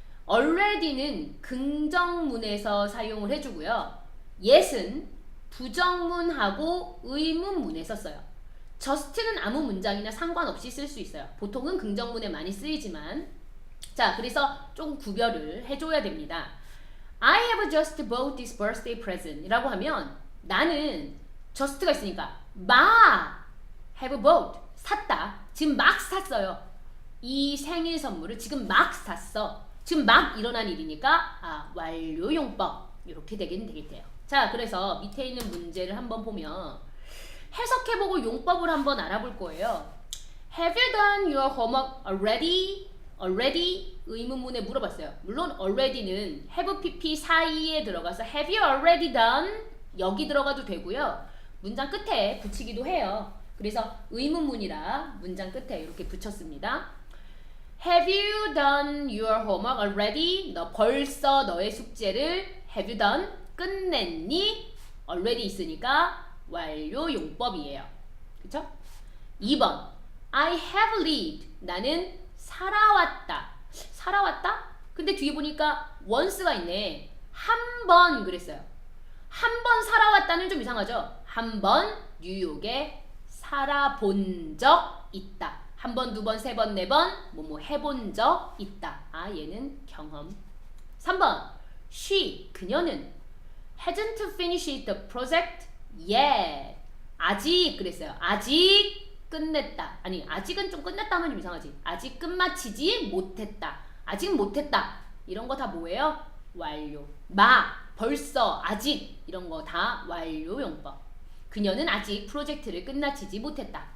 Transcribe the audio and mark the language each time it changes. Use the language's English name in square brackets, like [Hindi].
[Korean] already는 긍정문에서 사용을 해주고요. yet은 부정문하고 의문문에서 써요. just는 아무 문장이나 상관없이 쓸 수 있어요. 보통은 긍정문에 많이 쓰이지만 자, 그래서 좀 구별을 해줘야 됩니다. [English] I have just bought this birthday present [Korean] 이라고 하면 나는 just가 있으니까 막 have bought 샀다. 지금 막 샀어요. 이 생일 선물을 지금 막 샀어. 지금 막 일어난 일이니까 완료용법 이렇게 되긴 되겠대요. 자, 그래서 밑에 있는 문제를 한번 보면 해석해보고 용법을 한번 알아볼 거예요. [English] Have you done your homework already? [Korean] already 의문문에 물어봤어요. 물론 already는 have pp 사이에 들어가서 [English] have you already done? [Korean] 여기 들어가도 되고요. 문장 끝에 붙이기도 해요. 그래서 의문문이라 문장 끝에 이렇게 붙였습니다. [English] Have you done your homework already? [Korean] 너 벌써 너의 숙제를 [English] have you done? [Korean] 끝냈니? already 있으니까 완료용법이에요. 그쵸? 2번 I have lived 나는 살아왔다. 살아왔다? 근데 뒤에 보니까 once가 있네. 한 번 그랬어요. 한 번 살아왔다는 좀 이상하죠? 한 번 뉴욕에 살아본 적 있다. 한 번, 두 번, 세 번, 네 번 뭐뭐 해본 적 있다. 아, 얘는 경험. 3번 she, 그녀는 [English] hasn't finished the project yet. [Korean] 아직 그랬어요. 아직 끝냈다. 아니, 아직은 좀 끝냈다 하면 좀 이상하지. 아직 끝마치지 못했다. 아직 못했다. 이런 거 다 뭐예요? 완료. 벌써, 아직 이런 거 다 완료 용법. 그녀는 아직 프로젝트를 끝마치지 못했다.